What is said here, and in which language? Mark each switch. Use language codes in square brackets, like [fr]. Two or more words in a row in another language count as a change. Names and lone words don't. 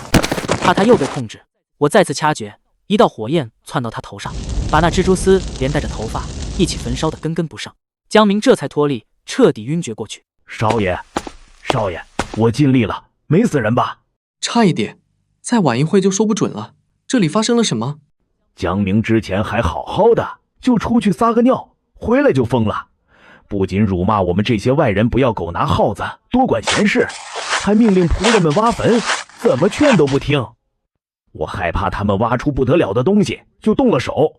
[zh] 怕他又被控制，我再次掐訣，一道火焰竄到他頭上，把那蜘蛛絲連帶着頭髮一起焚燒得根根不剩。江明這才脫力，徹底暈厥過去。少爺，我盡力了，沒死人吧？差一點，再晚一會就說不準了。這裡發生了什麼？江明之前还好好的，就出去撒个尿，回来就疯了。不仅辱骂我们这些外人不要狗拿耗子，多管闲事，还命令仆人们挖坟，怎么劝都不听。我害怕他们挖出不得了的東西，就动了手。